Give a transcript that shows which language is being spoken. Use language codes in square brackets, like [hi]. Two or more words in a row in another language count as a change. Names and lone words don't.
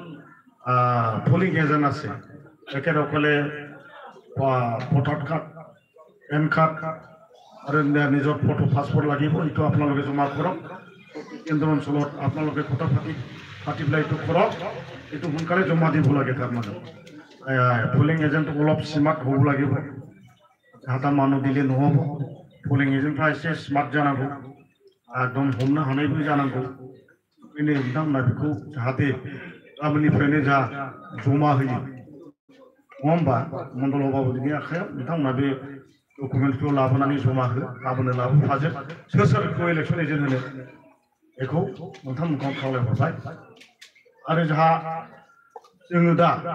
[en] polling agent [as] আছে একেসকলে [en] voter card pan card [as] আৰু নিজৰ ফটো পাছপৰ্ট লাগিব এইটো আপোনালোকে জমা কৰক কেন্দ্ৰ অঞ্চলত আপোনালোকে কথা পাতি পেলাই এইটো কৰক এইটো সোনকালে জমা দিব লাগে তাৰমানে পলিং এজেণ্টক অলপ স্মাৰ্ট হ'ব লাগিব যাহাতে মানুহ দিলে নহ'ব [brx] পলিং एजेंटफ्रा एसे स्मार्ट जानांगौ एकदम हमनो हानायबो जानांगौ बेनो बिथांमोना बेखौ जाहाथे गाबोननिफ्रायनो जा जमा होयो नङा होमबा मण्डल सभापतिनि आखायाव बिथांमोना बे डकुमेन्टखौ लाबोनानै जमा हो गाबोननो लाबोफाजोब सोर सोरखौ [en] election agent [brx] होनो बेखौ नोंथांमोनखौ खावलायहरबाय आरो जोंहा जोङो दा